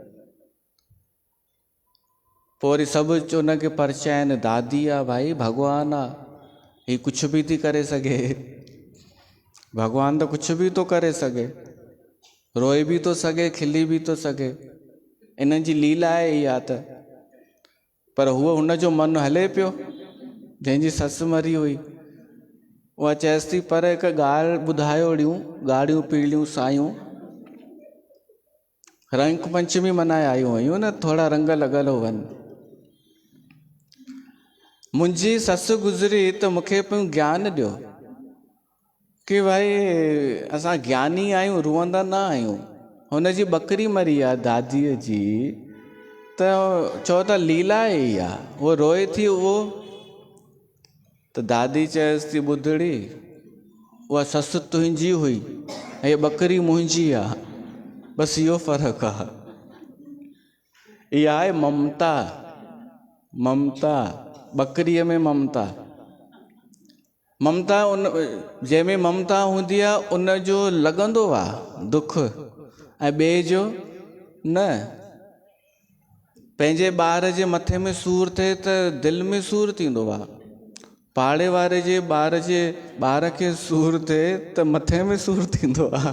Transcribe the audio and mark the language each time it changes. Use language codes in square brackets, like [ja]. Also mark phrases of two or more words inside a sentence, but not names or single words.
[sd] पोइ वरी सभु उनखे परचाइनि, दादी आहे भाई, भॻवानु आहे, ही कुझु बि थी करे सघे, भॻवानु त कुझु बि थो करे सघे, रोए बि थो सघे, खिली बि थो सघे, इन्हनि जी लीला आहे इहा त। पर हुनजो मनु हले पियो, जंहिंजी ससु मरी हुई। उहा चएसि थी पर हिकु ॻाल्हि ॿुधायो ॾियूं, ॻाढ़ियूं पीलियूं सायूं, रंग पंचमी मनाए आयूं हुयूं न, थोरा रंग लॻल हुअनि। मुंहिंजी ससु गुज़री त मूंखे पियो ज्ञान ॾियो कि भाई असां ज्ञानी आहियूं, रुअंदा न आहियूं। हुनजी ॿकरी मरी आहे दादीअ जी, त चओ त लीला ई आहे, उहो रोए थी उहो। त दादी चएसि थी ॿुधड़ी, उहा ससु तुंहिंजी हुई ऐं ॿकरी मुंहिंजी आहे, बसि इहो फ़र्क़ु आहे। इहा आहे ममता। ममता, ॿकरीअ में ममता। ममता जंहिंमें ममता हूंदी आहे उनजो लॻंदो आहे दुख, ऐं ॿिए जो न। पंहिंजे ॿार जे मथे में सूरु थिए त दिलि में सूरु थींदो आहे, पाड़े वारे जे ॿार खे सूरु थिए त मथे में सूरु थींदो आहे।